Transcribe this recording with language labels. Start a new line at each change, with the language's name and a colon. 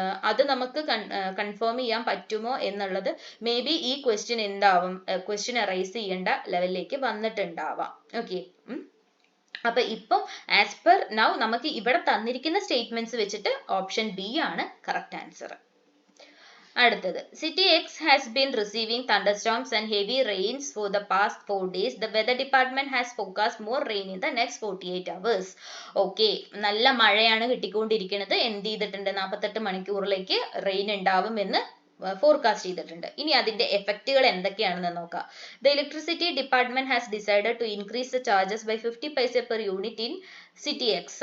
Malayalam: അത് നമുക്ക് കൺഫേം ചെയ്യാൻ പറ്റുമോ എന്നുള്ളത് മേ ബി ഈ ക്വസ്റ്റ്യൻ എന്താവും? ക്വസ്റ്റ്യൻ അറൈസ് ചെയ്യേണ്ട ലെവലിലേക്ക് വന്നിട്ടുണ്ടാവാം. ഓക്കെ, അപ്പൊ ഇപ്പം ആസ് പെർ നൗ നമുക്ക് ഇവിടെ തന്നിരിക്കുന്ന സ്റ്റേറ്റ്മെന്റ്സ് വെച്ചിട്ട് ഓപ്ഷൻ ബി ആണ് കറക്റ്റ് ആൻസർ.
English: അടുത്തത്, city X has been receiving thunderstorms and heavy rains for the past 4 days. The weather department has forecast more rain in the next 48 hours.
Malayalam: Okay, നല്ല മഴയാണ് കിട്ടിക്കൊണ്ടിരിക്കുന്നത്. എന്ത് ചെയ്തിട്ടുണ്ട്? 48 മണിക്കൂറിലേക്ക് റെയിൻ ഉണ്ടാവുമെന്ന് forecast ചെയ്തിട്ടുണ്ട്. ഇനി അതിന്റെ എഫക്റ്റുകൾ എന്തൊക്കെയാണെന്ന് നോക്കാം.
English: The electricity department has decided to increase the charges by 50 paise per unit in city X.